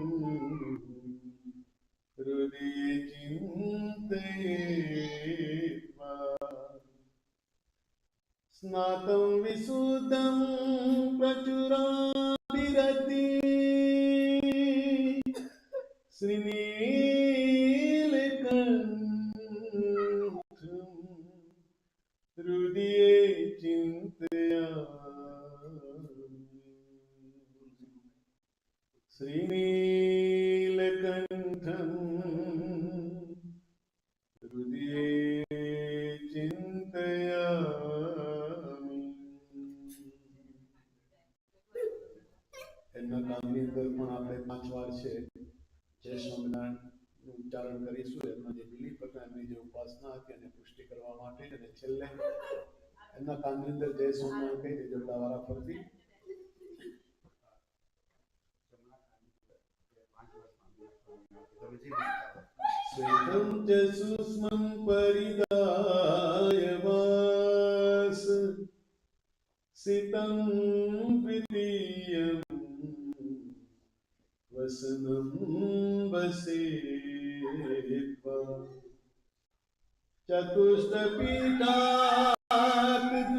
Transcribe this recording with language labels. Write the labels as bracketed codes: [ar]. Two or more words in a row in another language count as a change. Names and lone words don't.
[sa] हृदये चिन्तयेत्वा स्नातं विशुद्धं प्रचुराभिरति श्रीनीलकण्ठं हृदये चिन्तयामि श्रीनीलकण्ठं हृदये चिन्तयामि [gu] એમના કામની અંદર પણ આપણે 5 વાર છે જય સ્વામિનારાયણ ઉચ્ચારણ કરીશું એમના જે બિલીફ હતા એમની જે ઉપાસના હતી એને પુષ્ટિ કરવા માટે અને છેલ્લે એમના કામની અંદર જય સ્વામિનારાયણ કહી દેજો વારા ફરતી [sa] श्वेतं च सूक्ष्मं परिदाय वास सितं द्वितीयं वसनं वसेत्वा चतुष्टपीठात्